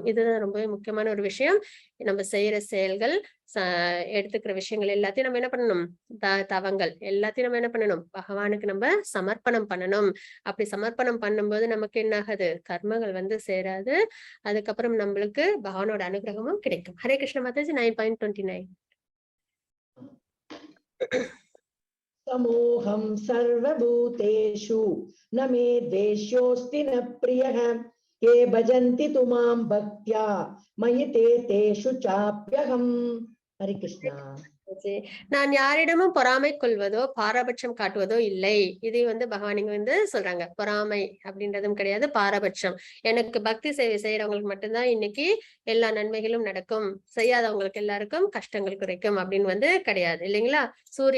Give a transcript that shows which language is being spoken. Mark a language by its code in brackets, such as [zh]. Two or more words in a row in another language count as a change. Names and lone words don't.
[ta] இதுதான் ரொம்பவே முக்கியமான ஒரு விஷயம். நம்ம செய்யற செயல்கள் எடுத்துக்கிற விஷயங்கள் எல்லாத்தையும் நம்ம என்ன பண்ணணும், தவங்கள் எல்லாத்தையும் நம்ம என்ன பண்ணணும், பகவானுக்கு நம்ம சமர்ப்பணம் பண்ணணும். அப்படி சமர்ப்பணம் பண்ணும்போது நமக்கு என்ன ஆகுது, கர்மங்கள் வந்து சேராது. அதுக்கப்புறம் நம்மளுக்கு பகவானோட அனுகிரகமும் கிடைக்கும். ஹரே கிருஷ்ண மாதாஜி 9.29. [sa] समोहं सर्वभूतेषु न मे द्वेष्योऽस्ति न प्रियः ये भजन्ति तु मां भक्त्या मयि ते तेषु चाप्यहम्. हरे कृष्णा. [ta] நான் யாரிடமும் பொறாமை கொள்வதோ பாரபட்சம் காட்டுவதோ இல்லை. இதை வந்து பகவானிங்க வந்து சொல்றாங்க. பொறாமை அப்படின்றதும் கிடையாது, பாரபட்சம். எனக்கு பக்தி சேவை செய்யறவங்களுக்கு மட்டும்தான் இன்னைக்கு எல்லா நன்மைகளும் நடக்கும், செய்யாதவங்களுக்கு எல்லாருக்கும் கஷ்டங்கள் குறைக்கும் அப்படின்னு வந்து கிடையாது இல்லைங்களா.